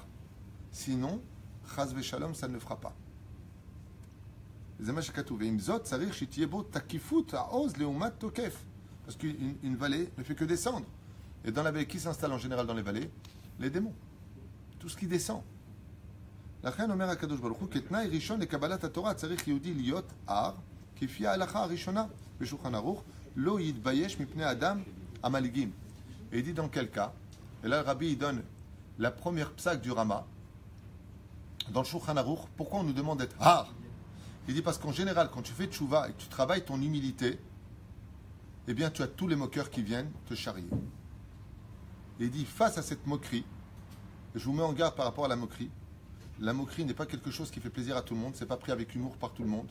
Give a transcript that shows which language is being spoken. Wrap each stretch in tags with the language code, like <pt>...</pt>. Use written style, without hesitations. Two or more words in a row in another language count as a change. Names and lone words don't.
<fr>Sinon,</fr> <he>חס ושלום,</he> <fr>ça ne le fera pas. Parce qu'une vallée ne fait que descendre. Et dans la vallée, qui s'installe en général dans les vallées? Les démons. Tout ce qui descend.</fr> <he>לכן אומר הקדוש ברוך הוא, כתנאי ראשון לקבלת התורה צריך יהודי להיות הר, כפי ההלכה הראשונה בשולחן ערוך, לא יתבייש מפני אדם המלעיגים.</he> <fr>Et il dit dans quel cas? Et là le rabbi il donne la première psak du Rama. Dans le Shulchan Aruch, pourquoi on nous demande d'être har? Il dit parce qu'en général, quand tu fais tchouva et que tu travailles ton humilité, eh bien tu as tous les moqueurs qui viennent te charrier. Et il dit, face à cette moquerie, et je vous mets en garde par rapport à la moquerie n'est pas quelque chose qui fait plaisir à tout le monde, c'est pas pris avec humour par tout le monde.</fr>